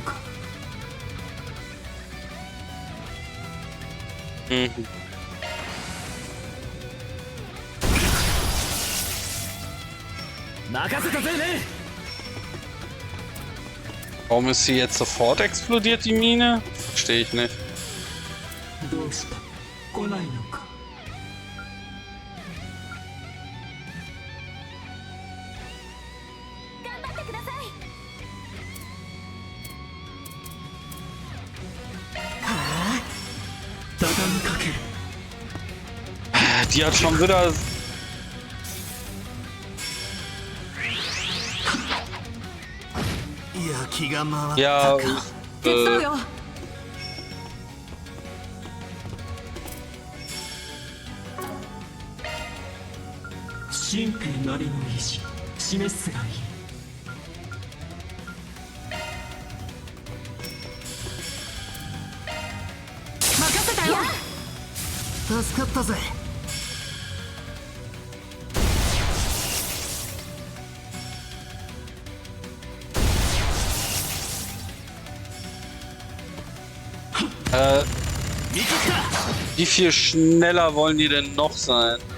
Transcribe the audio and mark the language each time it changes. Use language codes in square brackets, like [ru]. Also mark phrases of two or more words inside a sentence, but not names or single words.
[de] Mhm. Warum ist sie jetzt sofort explodiert, die Mine? Verstehe ich nicht. [ja] どうした来ないのか。頑張ってください。畳みかける。 [de] Die hat schon wieder... Ja, [ja] 手伝うよ。神兵なりの意志示すがいい。任せたよ。助かったぜ。 [de] Wie viel schneller wollen die denn noch sein?